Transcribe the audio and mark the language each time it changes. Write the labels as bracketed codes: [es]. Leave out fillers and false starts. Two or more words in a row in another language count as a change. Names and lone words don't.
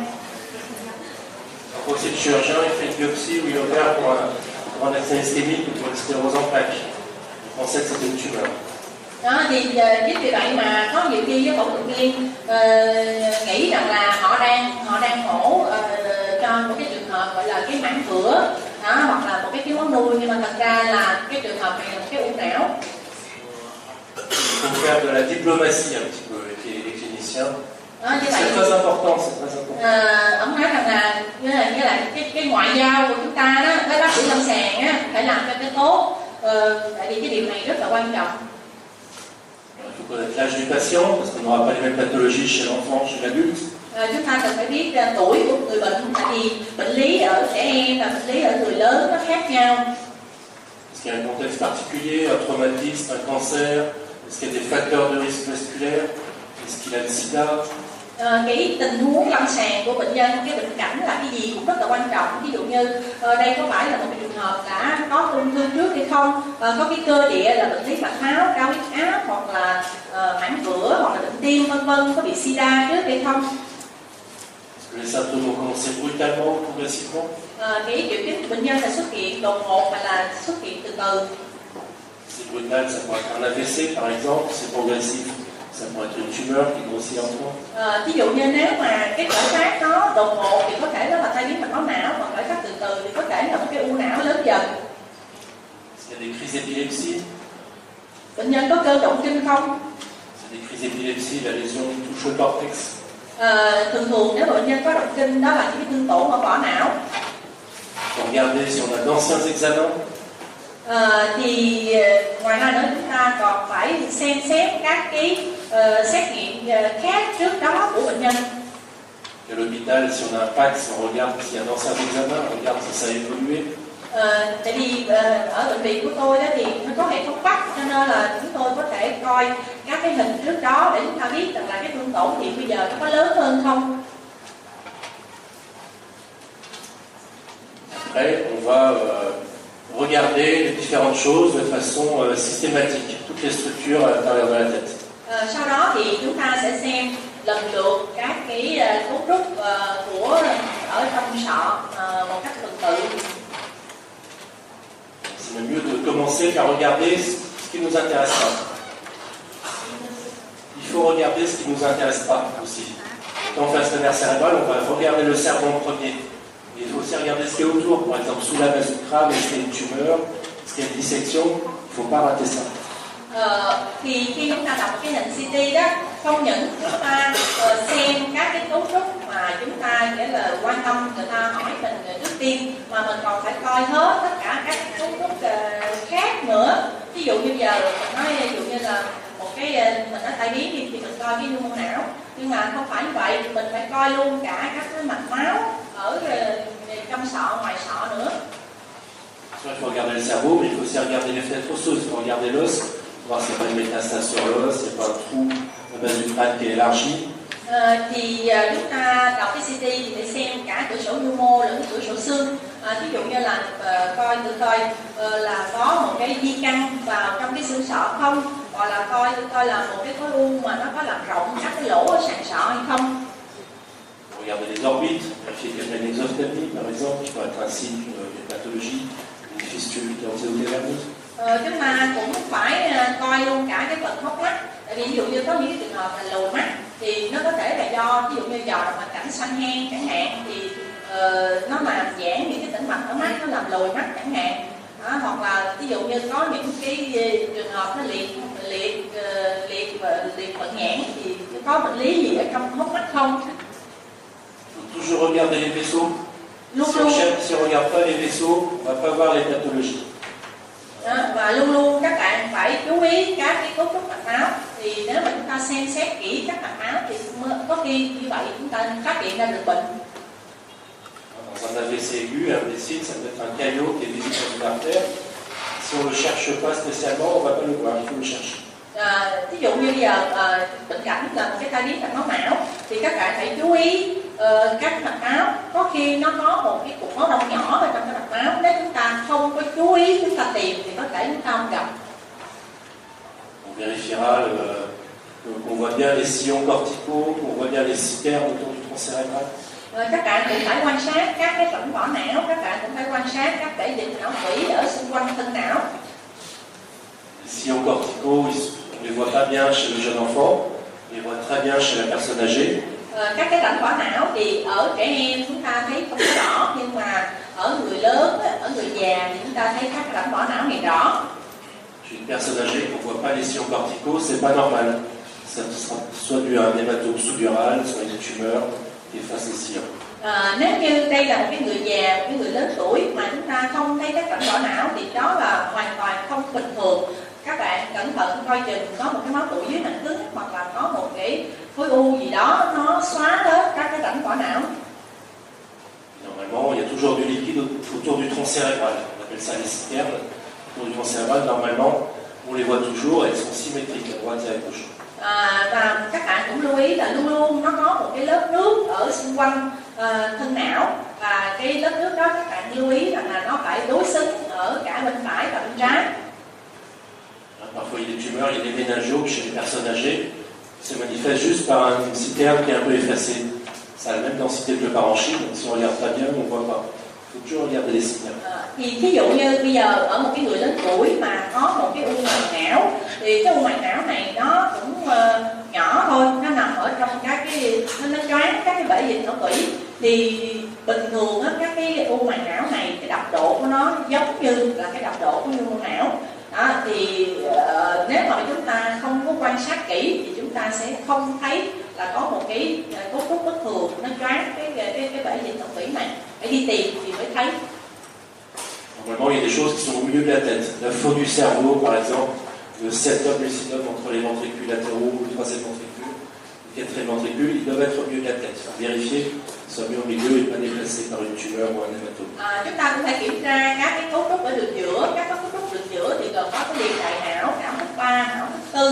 [fr] Aussi le chirurgien, il fait une biopsie où il opère pour un accident ischémique ou pour une sclérose en plaques. On sait que c'est une tumeur. [vi] Đó thì chính vì vậy mà có nhiều khi phẫu thuật viên nghĩ rằng là họ đang mổ cho một cái trường hợp gọi là cái mảng vữa hoặc là một cái thiếu máu nuôi, nhưng mà thật ra là cái trường hợp này là một cái u não. [fr] Il faut faire de la diplomatie un petit peu avec les cliniciens. C'est très important, c'est très important. [vi] Ông nói rằng là như là cái ngoại giao của chúng ta đó với bác sĩ lâm sàng á phải làm cho cái tốt, tại vì cái điều này rất là quan trọng. [fr] Il faut connaître l'âge du patient parce qu'on n'aura pas les mêmes pathologies chez l'enfant, chez l'adulte. [vi] Chúng ta cần phải biết tuổi của người bệnh, tại vì bệnh lý ở trẻ em và bệnh lý ở người lớn nó khác nhau. [fr] Est-ce qu'il y a un contexte particulier, un traumatisme, un cancer? Est-ce qu'il y a des facteurs de risque vasculaire? Est-ce qu'il a le sida? [vi] Cái tình huống lâm sàng của bệnh nhân, cái bệnh cảnh là cái gì cũng rất là quan trọng. Ví dụ như đây có phải là một cái trường hợp đã có ung thư trước hay không, có cái cơ địa là bệnh lý mạch máu, cao huyết áp hoặc là mảng vữa hoặc là bệnh tim vân vân, có bị sida trước hay không. [fr] Est-ce que les symptômes ont commencé brutalement ou progressivement? [vi] Cái triệu chứng của bệnh nhân là xuất hiện đột ngột hay là xuất hiện từ từ? [fr] C'est brutal, ça peut être un AVC par exemple, c'est progressif, ça peut être une tumeur qui grossit lentement. [vi] Ví dụ như nếu mà cái khởi phát nó đột ngột thì có thể nó là tai biến mạch máu não, còn khởi phát từ từ thì có thể là một cái u não lớn dần. [fr] Il y a des crises d'épilepsie. [vi] Bệnh nhân có cơn động kinh không? [fr] C'est des crises d'épilepsie, la lésion touche le cortex. [vi] Thường nếu bệnh nhân có động kinh đó là những cái thương tổn ở vỏ não. [fr] Il faut regarder si on a d'anciens examens. [vi] Thì ngoài ra nữa chúng ta còn phải xem xét các cái xét nghiệm khác trước đó của bệnh nhân. [fr] À l'hôpital, si on a un PAX, on regarde s'il y a d'anciens examens, on regarde si ça a évolué. [vi] Tại vì ở bệnh viện của tôi đó thì nó có hệ thống PAX, cho nên là chúng tôi có thể coi các cái hình trước đó để chúng ta biết rằng là cái thương tổn thì bây giờ nó có lớn hơn không. [fr] Après, on va regarder les différentes choses de façon systématique, toutes les structures à l'intérieur de la tête. [vi] Sau đó thì chúng ta sẽ xem lần lượt các cái cấu trúc của ở trong sọ một cách tuần tự. [fr] C'est même mieux de commencer par regarder ce qui nous intéresse pas. Il faut regarder ce qui nous intéresse pas aussi. Quand on fait un scanner cérébral, on va regarder le cerveau en premier. Et il faut aussi regarder ce qu'il y a autour. Par exemple, sous la base du crâne, est-ce qu'il y a une tumeur, est-ce qu'il y a une dissection. Il ne faut pas rater ça. [vi] Thì khi chúng ta đọc cái hình CT đó, không những chúng ta xem các cái cấu trúc mà chúng ta nghĩa là quan tâm, người ta hỏi mình trước tiên, mà mình còn phải coi hết tất cả các cấu trúc khác nữa. Ví dụ như giờ mình nói ví dụ như là một cái mình nói tai biến thì mình coi cái nhu mô não, nhưng mà không phải như vậy, mình phải coi luôn cả các cái mạch máu ở trong sọ, ngoài sọ nữa. [fr] Il faut regarder le cerveau, mais il faut aussi regarder les fenêtres osseuses. Il faut regarder l'os, voir s'il n'y a pas une métastase sur l'os, s'il n'y a pas un trou à la base du crâne qui est élargi. [vi] Thì chúng ta đọc cái CT thì phải xem cả cửa sổ nhu mô lẫn cửa sổ xương. Ví dụ như là coi là có một cái di căn vào trong cái xương sọ không, hoặc là coi là một cái khối u mà nó có làm rộng các cái lỗ ở sàn sọ hay không. [fr] Regardez les orbites, vérifier qu'il y a une exophtalmie par exemple, qui peut être un signe d'une pathologie, une fistule qui est antéotéverneuse. [vi] Chúng ta cũng phải coi luôn cả cái phần hốc mắt. Tại vì ví dụ như có những cái trường hợp là lồi mắt thì nó có thể là do ví dụ như do hoàn cảnh xanh hen chẳng hạn, thì nó làm giãn những cái tĩnh mạch ở mắt, nó làm lồi mắt chẳng hạn. Hoặc là ví dụ như có những cái trường hợp nó liệt vận nhãn thì có bệnh lý gì ở trong hốc mắt không? [fr] Toujours regarder les vaisseaux. Si on ne regarde pas les vaisseaux, on ne va pas voir les pathologies. [vi] Và luôn luôn các bạn phải chú ý các cái cấu trúc mạch máu. Thì nếu mà chúng ta xem xét kỹ các mạch máu thì có khi như vậy chúng ta phát hiện ra được bệnh. [fr] Dans un AVC aigu, un imbécile, ça peut être un caillot qui est visible dans une artère. Si on ne le cherche pas spécialement, on ne va pas le voir, il faut le chercher. [vi] Ví dụ như bây giờ bệnh cảnh là một cái tai biến mạch máu não thì các bạn phải chú ý các mạch máu, có khi nó có một cái cục máu đông nhỏ ở trong cái mạch máu, nếu chúng ta không có chú ý, chúng ta tìm thì có thể chúng ta không gặp. [fr] On vérifiera qu'on voit bien les sillons corticaux, qu'on voit bien les citernes autour du tronc cérébral. [vi] Các bạn cũng phải quan sát các cái rãnh vỏ não, các bạn cũng phải quan sát các bể dịch não tủy ở xung quanh thân não. [fr] Les sillons corticaux, on ne les voit pas bien chez le jeune enfant, on les voit très bien chez la personne âgée. [vi] Các cái rãnh vỏ não thì ở trẻ em chúng ta thấy không rõ, nhưng mà ở người lớn, ở người già thì chúng ta thấy các rãnh vỏ não này rõ. [fr] Chez une personne âgée, on ne voit pas les sillons corticaux, c'est pas normal. Ça sera soit dû à un hématome sous-dural, soit une tumeur qui efface les sillons. [vi] Nếu như đây là một cái người già, một cái người lớn tuổi mà chúng ta không thấy các rãnh vỏ não thì đó là hoàn toàn không bình thường. Các bạn cẩn thận coi chừng có một cái máu tụ dưới màng cứng, hoặc là có một cái khối u gì đó nó xóa hết các cái rãnh vỏ não. [fr] Normalement, il y a toujours du liquide autour du tronc cérébral. On appelle ça les citernes. Autour du tronc cérébral, normalement, on les voit toujours, elles sont symétriques à droite et à gauche. [vi] Và các bạn cũng lưu ý là luôn luôn nó có một cái lớp nước ở xung quanh thân não, và cái lớp nước đó các bạn lưu ý rằng là nó phải đối xứng ở cả bên phải và bên trái. [fr] Parfois, il y a des tumeurs, il y a des méningiomes chez les personnes âgées. Se manifeste juste par une citerne qui est un peu effacée. Ça a la même densité que le parenchyme, donc si on ne regarde pas bien, on ne voit pas. Il faut toujours regarder les signes. [vi] Thì thí dụ như bây giờ ở một cái người lớn tuổi mà có một cái u màng não, thì cái u màng não này nó cũng nhỏ thôi, nó nằm ở trong các cái nó choáng các cái bể dịch não tủy. Thì bình thường á, các cái u màng não này cái đập độ của nó giống như là cái đập độ của u não. Đó, thì nếu mà chúng ta không có quan sát kỹ thì chúng ta sẽ không thấy là có một cái cấu trúc bất thường nó choáng cái bể dịch não tủy này. Phải đi tìm thì mới thấy. [fr] Normalement, il y a des choses qui sont au milieu de la tête. La faune du cerveau, par exemple, le septum lucidum entre les ventricules latéraux, le troisième ventricule, le quatrième ventricule, ils doivent être au milieu de la tête. Il faut vérifier qu'ils soient mis au milieu et pas déplacés par une tumeur ou un hématome. [vi] Chúng ta cũng phải kiểm tra các cái cấu trúc ở đường giữa. Các cấu trúc đường giữa thì gồm có cái liền đại não, não thức 3, não thức 4.